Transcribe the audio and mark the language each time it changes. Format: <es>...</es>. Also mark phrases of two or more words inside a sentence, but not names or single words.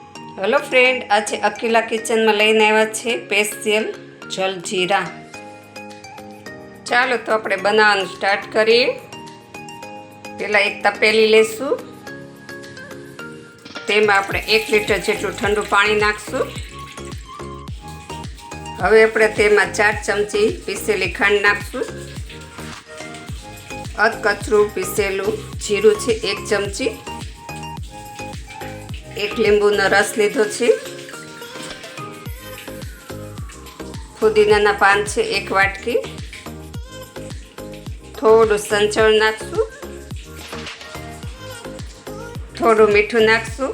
<en>hello friend,</en> <gu>આજ અકીલા કિચન માં લઈને આવ્યા છે સ્પેશિયલ જલજીરા। ચાલો તો આપણે બનાવવાનું સ્ટાર્ટ કરીએ। પહેલા એક તપેલી લેશું, તેમાં આપણે 1 લીટર જેટલું ઠંડુ પાણી નાખશું। હવે આપણે તેમાં 4 ચમચી પીસેલી ખાંડ નાખશું। અધકચરું પીસેલું જીરું છે 1 ચમચી। 1 લીંબુનો રસ લીધો છે। ફુદીનાના પાન છે 1 વાટકી। થોડું સંચળ નાખશું, થોડું મીઠું નાખશું।</gu>